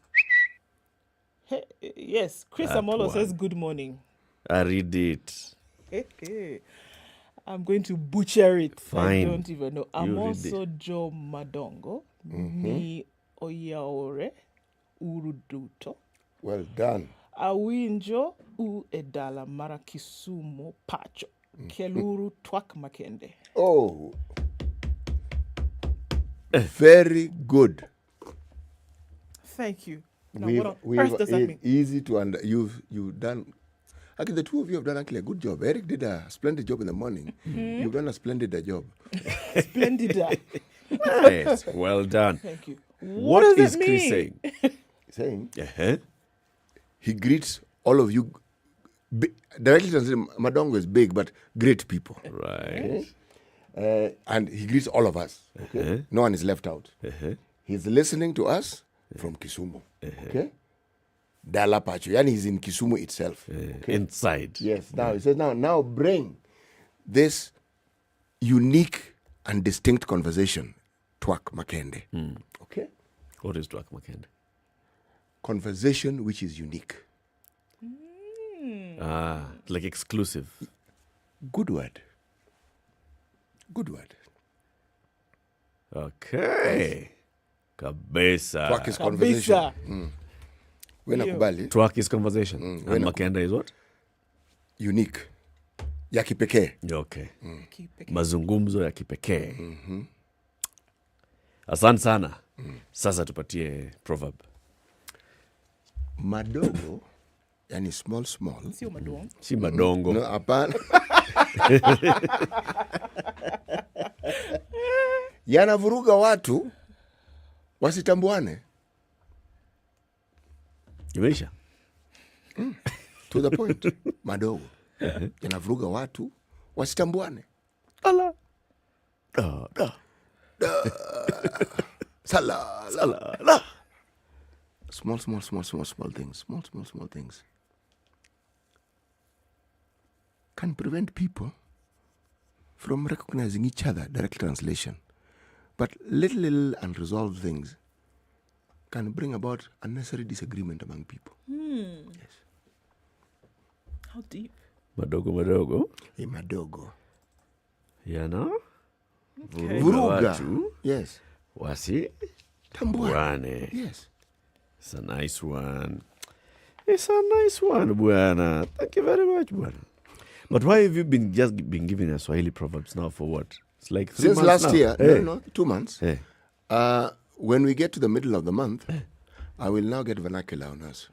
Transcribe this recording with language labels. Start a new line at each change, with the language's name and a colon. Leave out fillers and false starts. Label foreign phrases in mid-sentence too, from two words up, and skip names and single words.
English: Hey, yes, Chris That Amolo one. says good morning. I read it. I'm going to butcher it. Fine. I don't even know. You read
Luo (Kenya and Tanzania): Amoso Jo Madongo. Ni Oyaore Uruduto.
English: Well done.
Luo (Kenya and Tanzania): Awinjo u edala mara Kisumu pacho. Keluru twak makende.
English: Oh. Very good. Thank you. Now, what on earth does that mean? Easy to under. You've done. Actually, the two of you have done actually a good job. Eric did a splendid job in the morning. You've done a splendid job. Splendid. Nice. Well done. Thank you. What does is it Chris mean? saying? Saying he greets all of you. Directly translated, Madongo is big, but great people. Right. And he greets all of us. Okay? No one is left out. He's listening to us from Kisumu.
Luo (Kenya and Tanzania): Okay? Dala Pacho.
English: Yani he's in Kisumu itself. Okay? Inside. Yes. Now he says, now bring this unique and distinct conversation,
Luo (Kenya and Tanzania): Twak Makende.
English: Okay? What is
Luo (Kenya and Tanzania): Twak Makende?
English: Conversation which is unique. Like exclusive. Good word. Good word. Okay. Kabisa. Twak is conversation. When nakubali. Twak is conversation. And Makende is what? Unique.
Swahili: Ya kipekee. Okay. Mazungumzo ya kipekee. Asante sana. Sasa tupatie proverb. Madogo, yani small. Sio madongo. Si madongo. No, hapana. Yanavuruga watu wasitambuane. Imeisha?
English: To the point.
Swahili: Madogo. Yanavuruga watu wasitambuane. Ala. Sala.
English: Small things. Small things can prevent people from recognizing each other. Direct translation. But little unresolved things can bring about unnecessary disagreement among people. Yes. How deep?
Swahili: Madogo. Madogo. Yana? Vuruga. Watu.
English: Yes.
Swahili: Wasi? Tambuane.
English: Yes. It's a nice one. Buana. Thank you very much, Buana. But why have you been giving us Swahili proverbs now for what? It's like 3 Since months last now. year. Hey. No, 2 months. Hey. When we get to the middle of the month, I will now get vernacular on us.